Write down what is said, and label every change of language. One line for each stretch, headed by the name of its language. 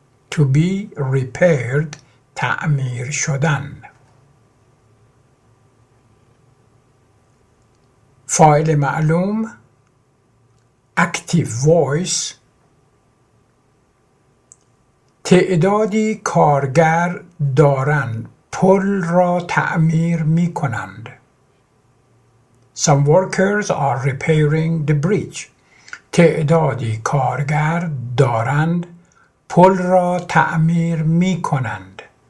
English: To be repaired,
Persian: تعمیر شدن. فاعل معلوم
English: active voice.
Persian: تعدادی کارگر دارند پل را تعمیر می کنند.
English: Some workers are repairing the bridge.
Persian: تعدادی کارگر دارند پل را تعمیر می کنند.